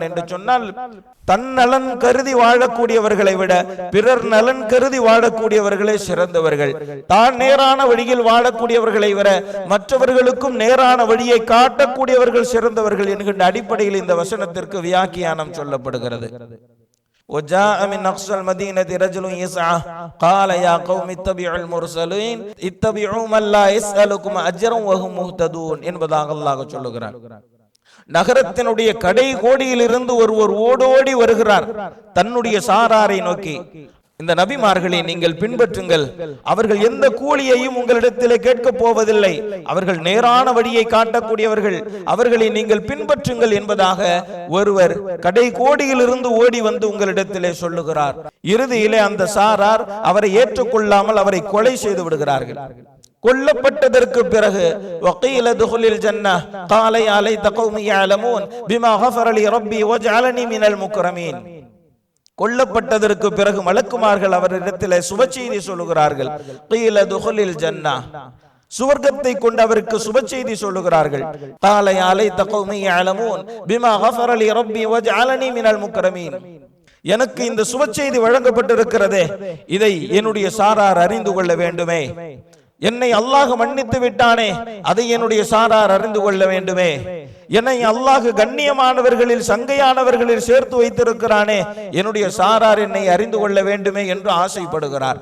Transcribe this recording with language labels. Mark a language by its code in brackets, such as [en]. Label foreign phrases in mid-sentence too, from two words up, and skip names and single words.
[ta] என்று சொன்னால் தன் நலன் கருதி வாழக்கூடியவர்களை விட பிறர் நலன் கருதி வாழக்கூடியவர்களே சிறந்தவர்கள். தான் நேரான வழியில் வாழக்கூடியவர்களை விட மற்றவர்களுக்கும் நேரான வழியை காட்டக்கூடியவர்கள் சிறந்தவர்கள் என்கின்ற அடிப்படையில் இந்த வசனத்திற்கு வியாக்கியானம் சொல்லப்படுகிறது. [ar] وجاء من أقصى المدينة رجل يسعى قال يا قوم اتبعوا المرسلين اتبعوا من لا يسألكم أجرا وهم مهتدون [ta] என்பதாக அல்லாஹ் சொல்லுகிறார். நகரத்தினுடைய கடை கோடியில் இருந்து ஒருவர் ஓடோடி வருகிறார் தன்னுடைய சாராரை நோக்கி, இந்த நபிமார்களை நீங்கள் பின்பற்றுங்கள், அவர்கள் எந்த கூலியையும் உங்களிடத்திலே கேட்கப் போவதில்லை, அவர்கள் நேரான வழியை காட்டக்கூடியவர்கள், அவர்களை நீங்கள் பின்பற்றுங்கள் என்பதாக ஒருவர் கடை கோடியில் இருந்து ஓடி வந்து உங்களிடத்திலே சொல்லுகிறார். இறுதியிலே அந்த சாரார் அவரை ஏற்றுக்கொள்ளாமல் அவரை கொலை செய்து விடுகிறார்கள். கொல்லப்பட்டதற்கு பிறகு [ar] وقيل ادخل الجنة قال يا ليت قومي يعلمون بما غفر لي ربي وجعلني من المكرمين. [ta] கொல்லப்பட்டதற்கு பிறகு மலக்குமார்கள் அவரிடத்தில் சுப செய்தி சொல்லுகிறார்கள். [ar] قيل دخل الجنة, [ta] சுவர்க்கத்தை கொண்டு அவருக்கு சுப செய்தி சொல்லுகிறார்கள். [ar] قال يا ليت قومي يعلمون بما غفر لي ربي وجعلني من المكرمين. [ta] எனக்கு இந்த சுப செய்தி வழங்கப்பட்டிருக்கிறதே, இதை என்னுடைய சாரார் அறிந்து கொள்ள வேண்டுமே. என்னை அல்லாஹ் மன்னித்து விட்டானே, அதை என்னுடைய சாரார் அறிந்து கொள்ள வேண்டுமே. என்னை அல்லாஹ் கண்ணியமானவர்களில் சங்கையானவர்களில் சேர்த்து வைத்திருக்கிறானே, என்னுடைய சாரார் என்னை அறிந்து கொள்ள வேண்டுமே என்று ஆசைப்படுகிறார்.